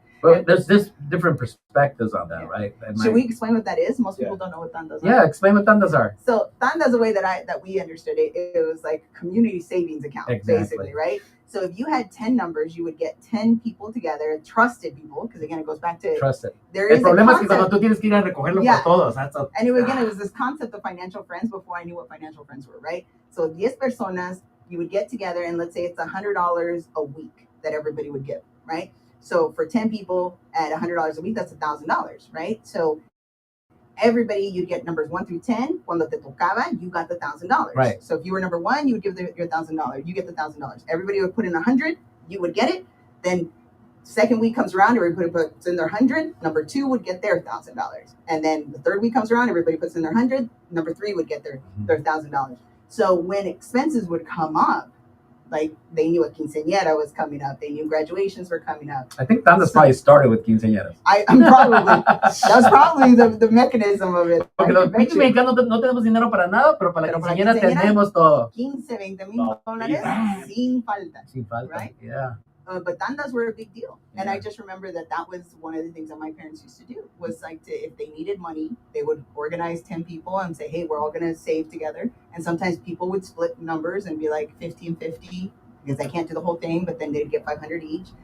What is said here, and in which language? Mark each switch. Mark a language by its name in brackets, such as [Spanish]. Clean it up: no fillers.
[English] But there's different perspectives on that, right? Should we explain what that is? Most people don't know what tandas are. Yeah, explain what tandas are. So tandas, the way that we understood it, it was like community savings account, basically, right? So if you had 10 numbers, you would get 10 people together, trusted people, because again, it goes back to trusted. There is [Spanish] El problema es que cuando tú tienes que ir a recogerlo por todos. [English] And it was this concept of financial friends before I knew what financial friends were, right? So 10 personas, you would get together, and let's say it's $100 a week that everybody would give, right? So for 10 people at $100 a week, that's $1,000, right? So everybody, you'd get numbers 1 through 10. [Spanish] Cuando te tocaba, [English] you got the $1,000. Right. So if you were number 1, you would give your $1,000. You get the $1,000. Everybody would put in 100. You would get it. Then second week comes around, everybody puts in their 100. Number 2 would get their $1,000. And then the third week comes around, everybody puts in their 100. Number 3 would get their $1,000. So when expenses would come up, like they knew a quinceañera was coming up, they knew graduations were coming up. I think tandas probably started with quinceañeras. That's probably the mechanism of it. [Spanish] Porque los pinches mexicanos no tenemos dinero para nada, pero para la quinceañera tenemos todo. 15, 20 mil dólares sin falta. Sin falta, [English] right? Yeah. But tandas were a big deal. And I just remember that was one of the things that my parents used to do was like if they needed money, they would organize 10 people and say, hey, we're all going to save together. And sometimes people would split numbers and be like 50-50 because they can't do the whole thing, but then they'd get 500 each.